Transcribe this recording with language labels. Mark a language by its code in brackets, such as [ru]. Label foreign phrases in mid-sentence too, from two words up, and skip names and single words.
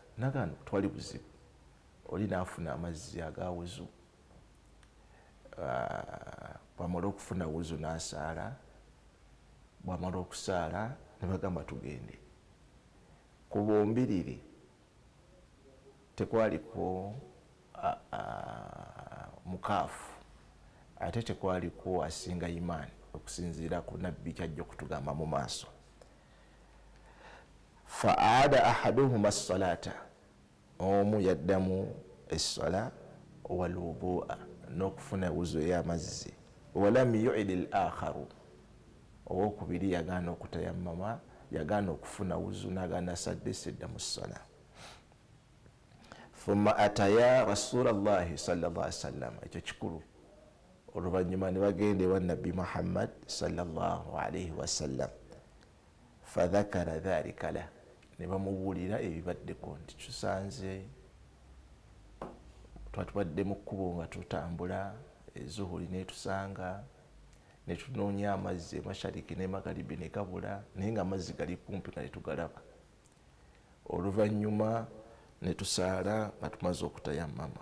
[lg] Nagano twali buzibu, oli naafuna amazzi aga wuzu, bwamala okufuna wuzu n'asaala, bwamala okusaala ne bagamba tugende. Ku bombiriri tekwaliko mukaafu, ate tekwaliko asinga imaani, okusinziira ku nabbi kyajja okutugamba mu maaso. [ar] فأعاد أحدهما الصلاة, [lg] omu yaddamu essala [ar] والوضوء, [lg] n'okufuna wuzu ey'amazzi. [ar] ولم يعد الآخر, [lg] owokubiri yagaana okutayammama, yagaana okufuna wuzu, n'agaana asadde sedda mu ssala. [ar] ثم أتيا رسول الله صلى الله عليه وسلم, [lg] ekyo kikulu. Oluvannyuma ne bagenda ewa nabbi Muhammad [ar] صلى الله عليه وسلم. فذكرا ذلك له, [lg] ne bamubuulira ebibaddeko nti tusanze twatubadde mu kkubo nga tutambula, ezuhuli netusanga, ne tunoonya amazzi emashariki ne magharibi ne gabula, naye nga amazzi gali kumpi nga tetugalaba. Oluvannyuma ne tusaala nga tumaze okutayammama.